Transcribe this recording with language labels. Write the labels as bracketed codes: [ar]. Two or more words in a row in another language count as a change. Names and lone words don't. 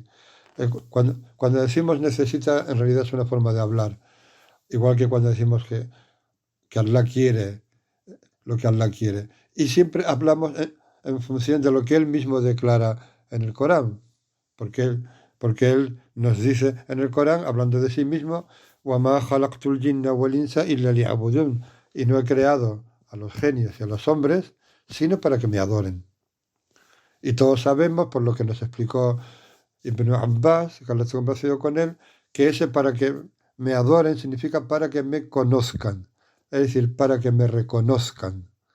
[es] Cuando decimos necesita, en realidad es una forma de hablar, igual que cuando decimos que Allah quiere lo que Allah quiere. Y siempre hablamos en función de lo que Él mismo declara en el Corán, porque Él nos dice en el Corán, hablando de sí mismo, [ar] وَمَا خَلَقْتُ الْجِنَّ وَالْإِنسَ إِلَّا لِيَعْبُدُونِ, [es] y no he creado a los genios y a los hombres sino para que me adoren. Y todos sabemos, por lo que nos explicó Ibn Abbas, que Allah esté complacido con él, que ese para que me adoren significa para que me conozcan, es decir, para que me reconozcan